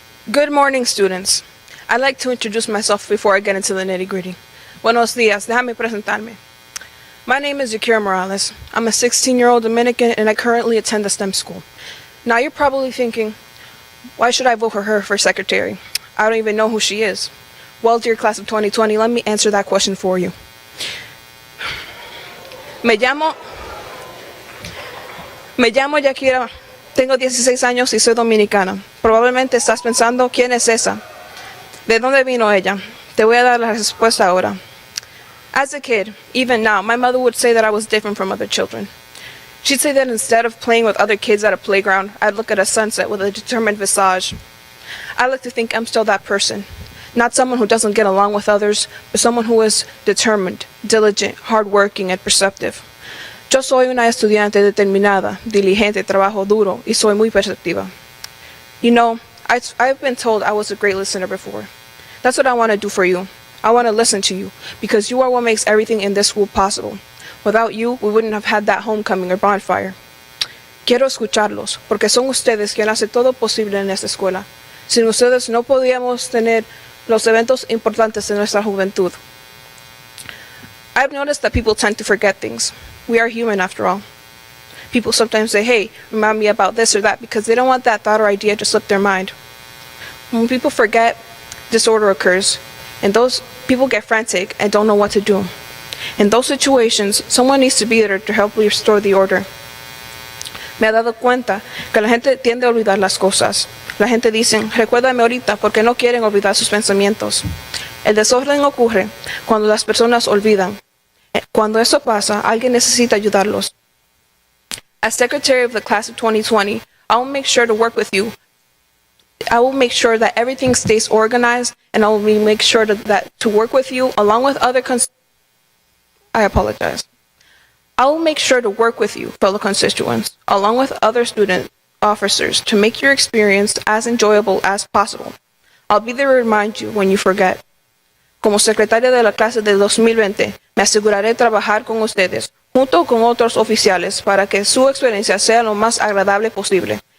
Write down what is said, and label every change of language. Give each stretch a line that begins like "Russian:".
English: Good morning, students. I'd like to introduce myself before I get into the nitty-gritty.
Spanish: Buenos días, déjame presentarme.
English: My name is Yakira Morales. I'm a 16-year-old Dominican and I currently attend the STEM school. Now you're probably thinking, why should I vote for her for secretary? I don't even know who she is. Well, dear class of 2020, let me answer that question for you.
Spanish: Me llamo Yakira. Tengo 16 años y soy dominicana. Probablemente estás pensando, ¿quién es esa? ¿De dónde vino ella? Te voy a dar la respuesta ahora.
English: As a kid, even now, my mother would say that I was different from other children. She'd say that instead of playing with other kids at a playground, I'd look at a sunset with a determined visage. I like to think I'm still that person. Not someone who doesn't get along with others, but someone who is determined, diligent, hardworking, and perceptive.
Spanish: Yo soy una estudiante determinada, diligente, trabajo duro, y soy muy perceptiva.
English: You know, I've been told I was a great listener before. That's what I want to do for you. I want to listen to you, because you are what makes everything in this school possible. Without you, we wouldn't have had that homecoming or bonfire.
Spanish: Quiero escucharlos, porque son ustedes quien hace todo posible en esta escuela. Sin ustedes no podíamos tener los eventos importantes de nuestra juventud.
English: I've noticed that people tend to forget things. We are human after all. People sometimes say, hey, remind me about this or that, because they don't want that thought or idea to slip their mind. When people forget, disorder occurs, and those people get frantic and don't know what to do. In those situations, someone needs to be there to help restore the order.
Spanish: Me he dado cuenta que la gente tiende a olvidar las cosas. La gente dice, recuérdame ahorita, porque no quieren olvidar sus pensamientos. El desorden ocurre cuando las personas olvidan. Cuando eso pasa, alguien necesita ayudarlos.
English: As secretary of the class of 2020, I will make sure to work with you. I will make sure that everything stays organized, and I will make sure to work with you along with other I apologize. I will make sure to work with you, fellow constituents, along with other student officers, to make your experience as enjoyable as possible. I'll be there to remind you when you forget.
Spanish: Como secretaria de la clase del 2020, me aseguraré de trabajar con ustedes, junto con otros oficiales, para que su experiencia sea lo más agradable posible.